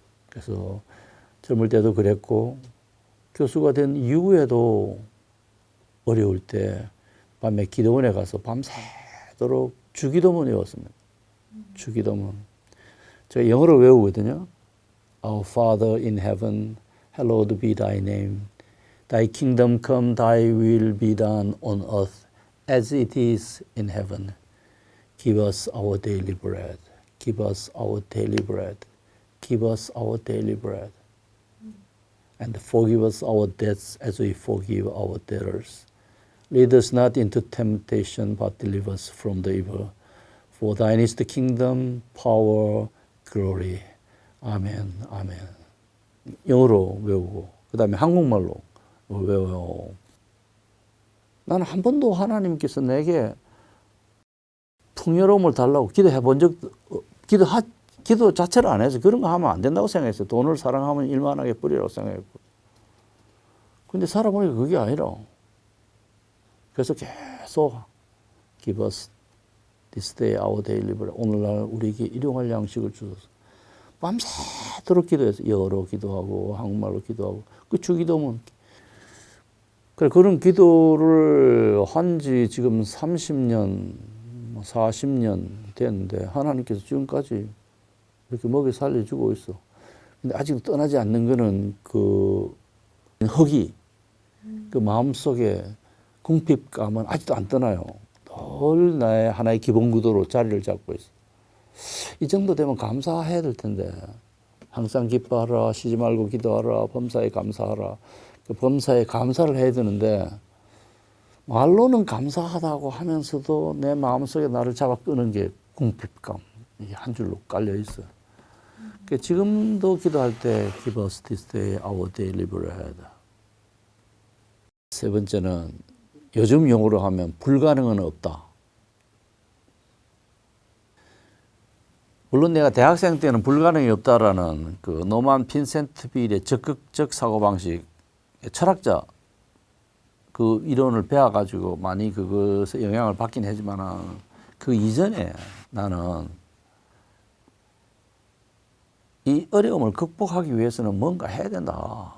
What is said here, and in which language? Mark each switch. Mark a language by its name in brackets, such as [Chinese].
[Korean] 그래서 젊을 때도 그랬고 교수가 된 이후에도 어려울 때 밤에 기도원에 가서 밤새도록 주기도문 외웠습니다. 주기도문. 제가 영어로 외우거든요. [English] Our Father in heaven, hallowed be thy name. Thy kingdom come, thy will be done on earth as it is in heaven. Give us our daily bread. Give us our daily bread. Give us our daily bread. And forgive us our debts as we forgive our debtors. Lead us not into temptation, but deliver us from the evil. For thine is the kingdom, power, glory. [Korean] 아멘, 아멘. 영어로 외우고 그 다음에 한국말로 외워요. 나는 한 번도 하나님께서 내게 풍요로움을 달라고 기도해 본 적도 기도 자체를 안 해서 그런 거 하면 안 된다고 생각했어요. 돈을 사랑하면 일만하게 뿌리라고 생각했고. 근데 살아보니까 그게 아니라 그래서 계속 [English] Give us this day our daily bread. [Korean] 오늘날 우리에게 일용할 양식을 주소서. 밤새도록 기도해서 영어로 기도하고 한국말로 기도하고 그 주기도문. 그래 그런 기도를 한 지 지금 30년, 40년 됐는데 하나님께서 지금까지 이렇게 먹여 살려주고 있어. 근데 아직 떠나지 않는 거는 그 허기, 그 마음속에 궁핍감은 아직도 안 떠나요. 늘 나의 하나의 기본 구도로 자리를 잡고 있어. 이 정도 되면 감사해야 될 텐데 항상 기뻐하라, 쉬지 말고 기도하라, 범사에 감사하라. 그 범사에 감사를 해야 되는데 말로는 감사하다고 하면서도 내 마음속에 나를 잡아 끄는 게 궁핍감. 이게 한 줄로 깔려 있어요. 지금도 기도할 때 [English] Give us this day our daily bread. [Korean] 세 번째는 요즘 용어로 하면 불가능은 없다. 물론 내가 대학생 때는 불가능이 없다라는 그 노만 빈센트 빌의 적극적 사고방식 철학자 그 이론을 배워가지고 많이 그것에 영향을 받긴 하지만 그 이전에 나는 이 어려움을 극복하기 위해서는 뭔가 해야 된다.